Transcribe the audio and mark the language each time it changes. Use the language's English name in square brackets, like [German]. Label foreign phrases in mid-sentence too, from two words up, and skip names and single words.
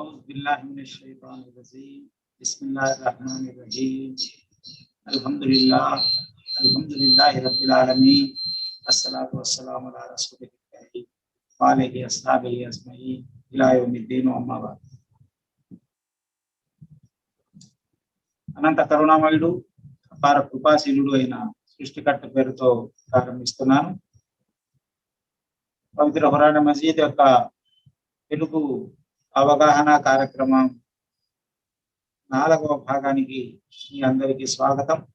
[Arabic] بسم الله الرحمن الرحيم بسم الله الرحمن الرحيم الحمد لله الحمد لله رب العالمين الصلاة والسلام على رسول الله وآله أصحابه أجمعين إلى يوم الدين أما بعد. [Telugu] అనంత కరుణామయుడు అపార కృపాశీలుడు అయిన సృష్టికర్త పేరుతో ప్రారంభిస్తున్నాను. పవిత్ర ఖురాన్ మజీద్ యొక్క తెలుగు అవగాహన కార్యక్రమం 4వ భాగానికి మీ అందరికీ స్వాగతం.